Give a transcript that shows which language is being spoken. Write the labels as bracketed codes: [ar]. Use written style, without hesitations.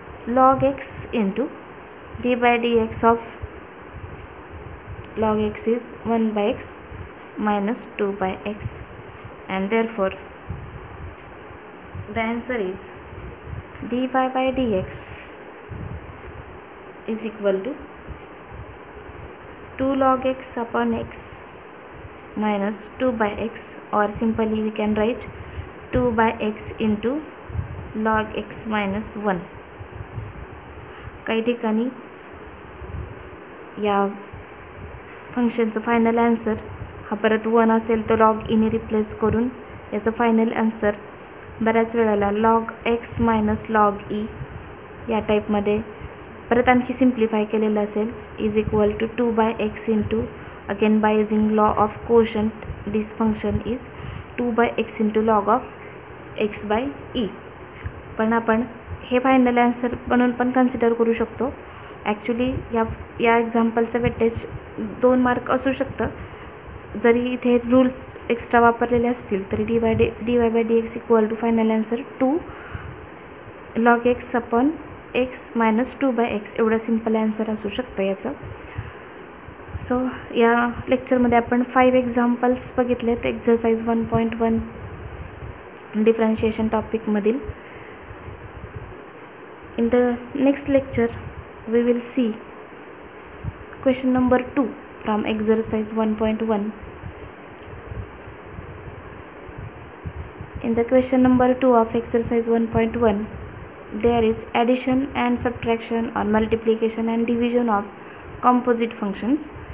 [en] log x into d by dx of log x is 1 by x minus 2 by x, and therefore the answer is dy by dx is equal to 2 log x upon x minus 2 by x, or simply we can write 2 by x into log x minus 1. [mr] काही ठिकाणी या फंक्शनचं final answer हा परत 1 असेल तर log ईने replace करून याचं final answer बऱ्याच वेळेला log x minus log E या टाईपमध्ये परत आणखी सिम्प्लिफाय केलेलं असेल, [en] Is equal to 2 by x into, again by using law of quotient this function is 2 by x into log of x by e. [mr] पण आपण हे फायनल आन्सर म्हणून पण कन्सिडर करू शकतो. ॲक्च्युली या एक्झाम्पलचं वेटेज 2 मार्क असू शकतं. जरी इथे रूल्स एक्स्ट्रा वापरलेले असतील तरी [en] dy by dx equal to final answer 2 log x upon x minus 2 by x [mr] एवढं सिम्पल आन्सर असू शकतं याचं. सो या लेक्चरमध्ये आपण 5 एक्झाम्पल्स बघितलेत exercise 1.1 differentiation टॉपिकमधील. [en] In the next lecture we will see question number 2 from exercise 1.1. In the question number 2 of exercise 1.1 there is addition and subtraction or multiplication and division of composite functions.